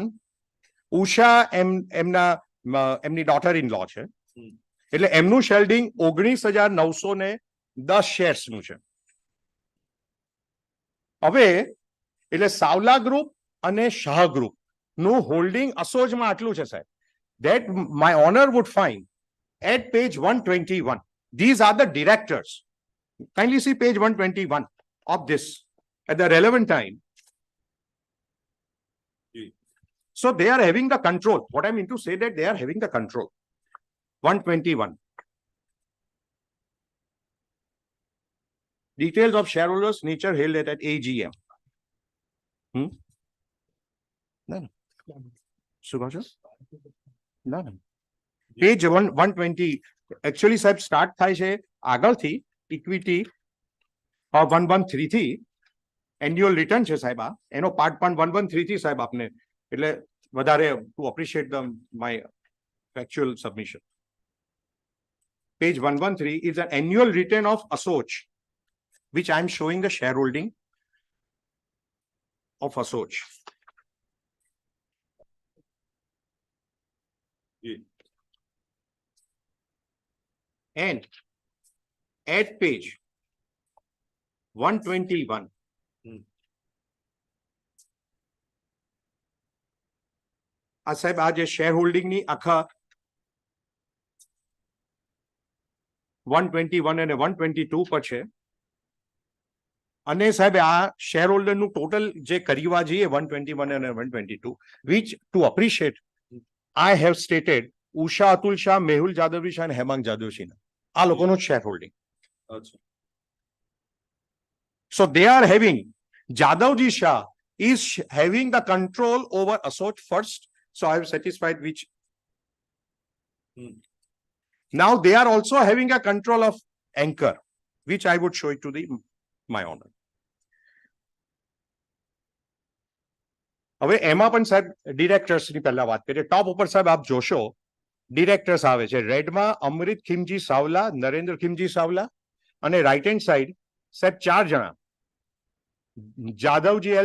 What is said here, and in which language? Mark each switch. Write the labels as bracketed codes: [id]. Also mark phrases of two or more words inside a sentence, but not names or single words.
[gu] ઉષા એમની [en] daughter in law [gu] છે એટલે એમનું શેલ્ડિંગ 19,910 શેર્સ નું છે. હવે એટલે સાવલા ગ્રુપ અને શાહ ગ્રુપ નું હોલ્ડિંગ અસોજમાં આટલું છે સાહેબ. [en] That my honor would find at page 121. These are the directors. Kindly see page 121 of this at the relevant time. So they are having the control. What I mean to say that they are having the control. 121. Details of shareholders nature held at AGM. [gu] ના ના શું કહો છો? ના ના પેજ 120 એકચ્યુઅલી સાહેબ સ્ટાર્ટ થાય છે આગળથી ઇક્વિટી 113 થી [en] annual return [gu] છે સાહેબ આ એનો પાર્ટ પણ 113 થી સાહેબ આપને એટલે વધારે [en] to appreciate the my factual submission. Page 113 is an annual return of ASOC, which I am showing the shareholding of ASOC. And at page 121, [gu] આ સાહેબ આ જે શેર હોલ્ડિંગ ની આખા 121 અને 122 પર છે અને સાહેબ આ શેર હોલ્ડર નું ટોટલ જે કરવા જોઈએ 121 અને 122 [en] which to appreciate I have stated [gu] ઉષા અતુલ શાહ, મેહુલ જાદવજી શાહ અને હેમાંગ જાદવજી આ લોકોનું શેર હોલ્ડિંગ. [en] So they are having Jadavji Shah is having the control over ASOC first. So I have satisfied which. Now they are also having a control of Anchor, which I would show it to my honor. [gu] હવે એમાં પણ સાહેબ ડિરેક્ટર્સ ની પહેલા વાત કરીએ. ટોપ ઉપર સાહેબ આપ જોશો ડિરેક્ટર્સ આવે છે રેડમાં અમૃત ખીમજી સાવલા, નરેન્દ્ર ખીમજી સાવલા અને [en] right hand side [gu] સાહેબ 4 જણા જાદવ J.L.